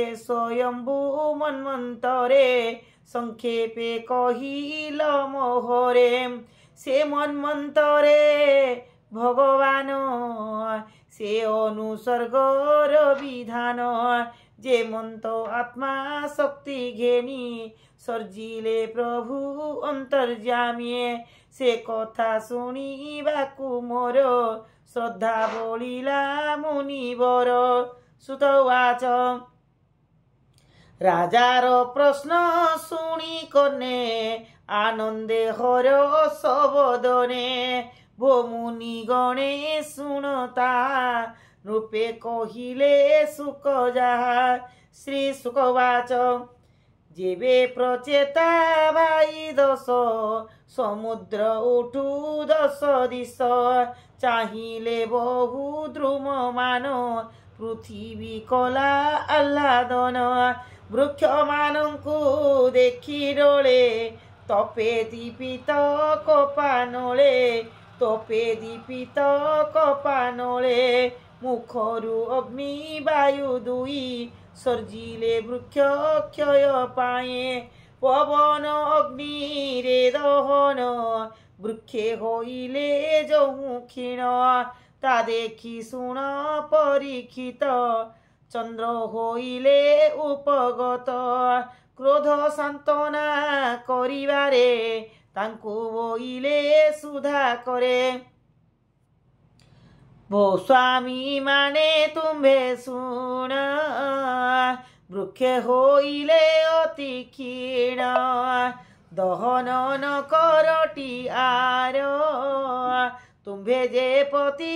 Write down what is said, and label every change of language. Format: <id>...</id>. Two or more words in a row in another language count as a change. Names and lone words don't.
<or>ସ୍ୱୟମ୍ଭୂ ମନ୍ୱନ୍ତରେ ସଂକ୍ଷେପେ କହିଲ ମୋହରେ ସେ ମନ୍ୱନ୍ତରେ ଭଗବାନ ସେ ଅନୁସର୍ଗର ବିଧାନ ଜେ ମନ୍ତ ଆତ୍ମା ଶକ୍ତି ଘେନି ସର୍ଜିଲେ ପ୍ରଭୁ ଅନ୍ତର୍ଜାମୀ ସେ କଥା ଶୁଣିବାକୁ ମୋର ଶ୍ରଦ୍ଧା ବୋଲିଲା ମୁନିବର। ସୁତବାଚ ରାଜାର ପ୍ରଶ୍ନ ଶୁଣି କନେ ଆନନ୍ଦେ ହର ସବଦନେ ଭୋ ମୁନି ଗଣେ ଶୁଣତା ରୂପେ କହିଲେ ସୁଖ ଜହା। ଶ୍ରୀ ସୁଖବାଚ ଜେବେ ପ୍ରଚେତା ଭାଇ ଦଶ ସମୁଦ୍ର ଉଠୁ ଦଶ ଦିଶ ଚାହିଲେ ବହୁ ଦ୍ରୁମ ମାନ ପୃଥ୍ୱୀ କଲା ଆହ୍ଲାଦନ ବୃକ୍ଷ ମାନଙ୍କୁ ଦେଖି ଡୋଲେ ତପେ ଦୀପିତ କପାନଲେ ତପେ ଦୀପିତ କପାନଲେ ମୁଖରୁ ଅଗ୍ନି ବାୟୁ ଦୁଇ ସର୍ଜିଲେ ବୃକ୍ଷ କ୍ଷୟ ପାଏ ପବନ ଅଗ୍ନି ରେ ଦହନ ବୃକ୍ଷେ ହୋଇଲେ ଜହୁ କ୍ଷୀଣ ତା ଦେଖି ଶୁଣ ପରୀକ୍ଷିତ ଚନ୍ଦ୍ର ହୋଇଲେ ଉପଗତ କ୍ରୋଧ ସାନ୍ତ୍ୱନା କରିବାରେ ତାଙ୍କୁ ବୋଇଲେ ସୁଧା କରେ ଭୋ ସ୍ୱାମୀ ମାନେ ତୁମ୍ଭେ ଶୁଣ ବୃକ୍ଷେ ହୋଇଲେ ଅତି କ୍ଷୀଣ ଦହନ ନ କରଟି ଆର ତୁମ୍ଭେ ଜେ ପତି</or>